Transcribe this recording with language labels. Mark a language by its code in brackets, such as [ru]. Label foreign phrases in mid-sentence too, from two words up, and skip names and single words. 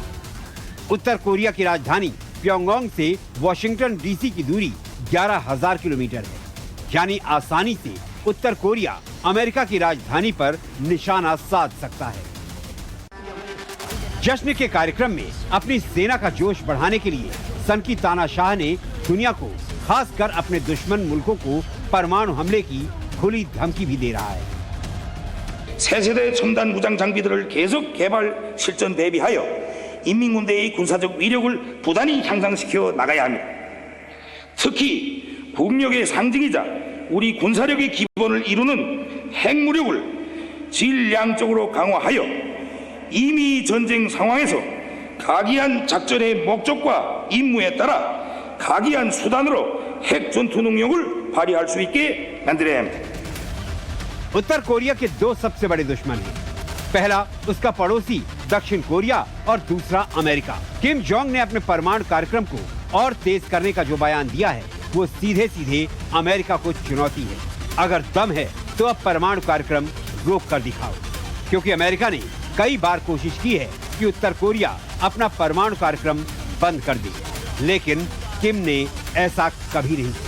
[hi] उत्तर कोरिया की राजधानी प्योंगयांग से वॉशिंगटन डीसी की दूरी 11,000 किलोमीटर है, यानी आसानी से उत्तर कोरिया अमेरिका की राजधानी पर निशाना साध सकता है। जश्न के कार्यक्रम में अपनी सेना का जोश बढ़ाने के लिए सन की तानाशाह ने दुनिया को, खासकर अपने दुश्मन मुल्कों को परमाणु हमले की खुली धमकी भी दे रहा है। [ko] 새 세대의 첨단 무장 장비들을 계속 개발 실전 대비하여 인민군대의 군사적 위력을 부단히 향상시켜 나가야 합니다. 특히 국력의 상징이자 우리 군사력의 기본을 이루는 핵무력을 질량적으로 강화하여 이미 전쟁 상황에서 각이한 작전의 목적과 임무에 따라 각이한 수단으로 핵 전투 능력을 발휘할 수 있게 만들어야 합니다. [hi] उत्तर कोरिया के 2 सबसे बड़े दुश्मन हैं। पहला उसका पड़ोसी दक्षिण कोरिया और दूसरा अमेरिका। किम जोंग ने अपने परमाणु कार्यक्रम को और तेज करने का जो बयान दिया है वो सीधे सीधे अमेरिका को चुनौती है। अगर दम है तो अब परमाणु कार्यक्रम रोक कर दिखाओ, क्योंकि अमेरिका ने कई बार कोशिश की है कि उत्तर कोरिया अपना परमाणु कार्यक्रम बंद कर दे, लेकिन किम ने ऐसा कभी नहीं किया।